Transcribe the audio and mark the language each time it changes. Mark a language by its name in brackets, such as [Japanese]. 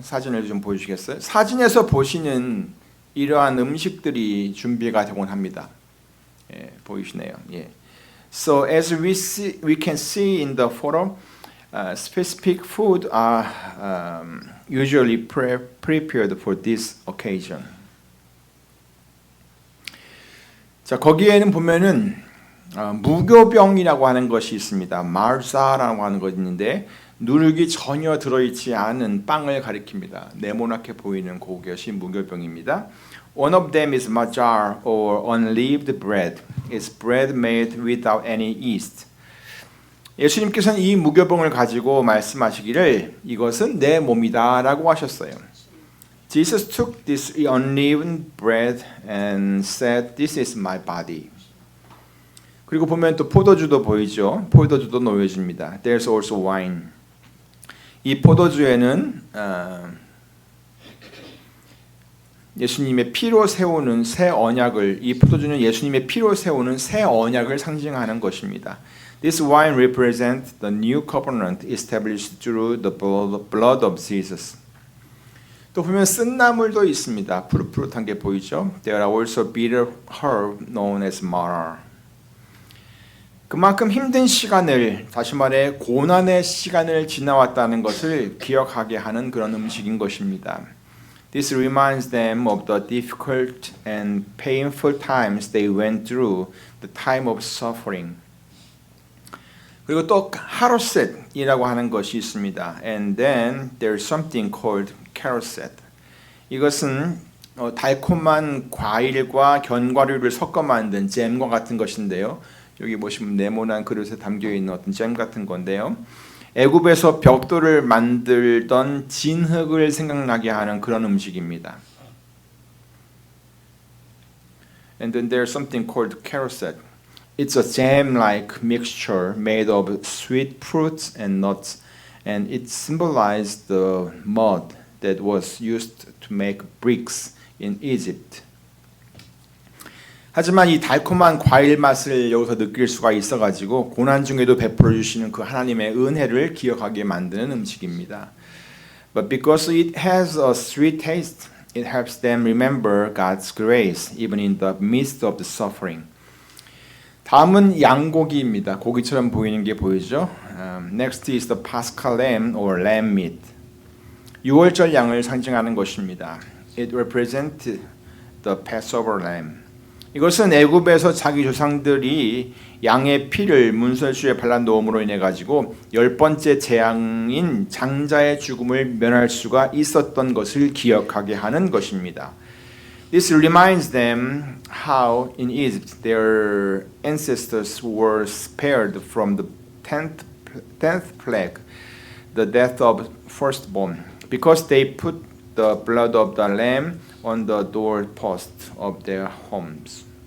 [Korean] 사진을 좀 보여주시겠어요? 사진에서 보시는 이러한 음식들이 준비가 되곤 합니다. 예, 보이시네요. 예. [English] So as we can see in the photo, specific food are usually prepared for this occasion. [Korean] 자, 거기에는 보면은 무교병이라고 하는 것이 있습니다. 마르사라고 하는 것이 있는데 누룩이 전혀 들어있지 않은 빵을 가리킵니다. 네모나게 보이는 그것이 무교병입니다. [English] One of them is majar or unleavened bread. It's bread made without any yeast. [Korean] 예수님께서는 이 무교병을 가지고 말씀하시기를 이것은 내 몸이다 라고 하셨어요. [English] Jesus took this unleavened bread and said, This is my body. [Korean] 그리고 보면 또 포도주도 보이죠. 포도주도 놓여집니다. [English] There's also wine. [Korean] 이 포도주에는 예수님의 피로 세우는 새 언약을, 이 포도주는 예수님의 피로 세우는 새 언약을 상징하는 것입니다. [English] This wine represents the new covenant established through the blood of Jesus. [Korean] 또 보면 쓴나물도 있습니다. 푸릇푸릇한 게 보이죠? [English] There are also bitter herb known as myrrh. [Korean] 그만큼 힘든 시간을, 다시 말해 고난의 시간을 지나왔다는 것을 기억하게 하는 그런 음식인 것입니다. [English] This reminds them of the difficult and painful times they went through, the time of suffering. [Korean] 그리고 또 하로셋이라고 하는 것이 있습니다. [English] And then there's something called caroset. [Korean] 이것은 달콤한 과일과 견과류를 섞어 만든 잼과 같은 것인데요. 여기 보시면 네모난 그릇에 담겨 있는 어떤 잼 같은 건데요. 애굽에서 벽돌을 만들던 진흙을 생각나게 하는 그런 음식입니다. [English] And then there's something called caroset. It's a jam-like mixture made of sweet fruits and nuts, and it symbolized the mud that was used to make bricks in Egypt. [Korean] 하지만 이 달콤한 과일 맛을 여기서 느낄 수가 있어가지고 고난 중에도 베풀어 주시는 그 하나님의 은혜를 기억하게 만드는 음식입니다. [English] But because it has a sweet taste, it helps them remember God's grace even in the midst of the suffering. [Korean] 다음은 양고기입니다. 고기처럼 보이는 게 보이죠? [English] Next is the Paschal lamb or lamb meat. [Korean] 유월절 양을 상징하는 것입니다. [English] It represents the Passover lamb. [Korean] 이것은 애굽에서 자기 조상들이 양의 피를 문설주에 발라 놓음으로 인해 가지고 10번째 재앙인 장자의 죽음을 면할 수가 있었던 것을 기억하게 하는 것입니다. [English] This reminds them how in Egypt their ancestors were spared from the 10th plague, the death of firstborn, because they put the blood of the lamb on the doorpost of their homes.